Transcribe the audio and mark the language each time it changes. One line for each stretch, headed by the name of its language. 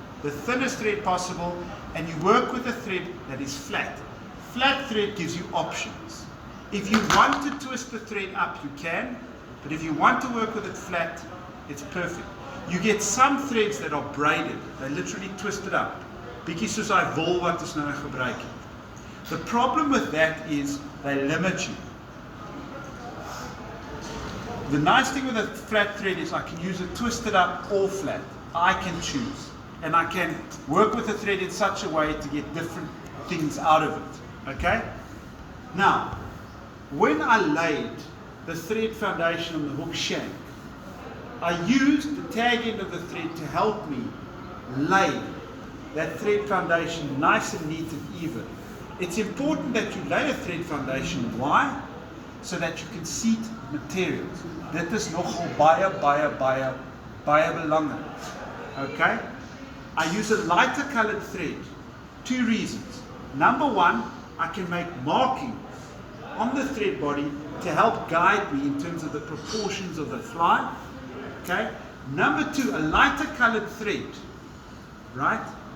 English: The thinnest thread possible, and you work with a thread that is flat. Flat thread gives you options. If you want to twist the thread up, you can, but if you want to work with it flat, it's perfect. You get some threads that are braided. They literally twist it up.
Afrikaans: Bietjie soos hy wol wat ons nou gebruik het.
English: The problem with that is they limit you. The nice thing with a flat thread is I can use it twisted up or flat. I can choose. And I can work with the thread in such a way to get different things out of it. Okay? Now, when I laid the thread foundation on the hook shank, I used the tag end of the thread to help me lay that thread foundation nice and neat and even. It's important that you lay a thread foundation. Why? So that you can seat materials.
Afrikaans: Dit is nogal baie belangrik.
English: Okay? I use a lighter colored thread. Two reasons. Number one, I can make markings on the thread body to help guide me in terms of the proportions of the fly. Okay? Number two, a lighter colored thread, right?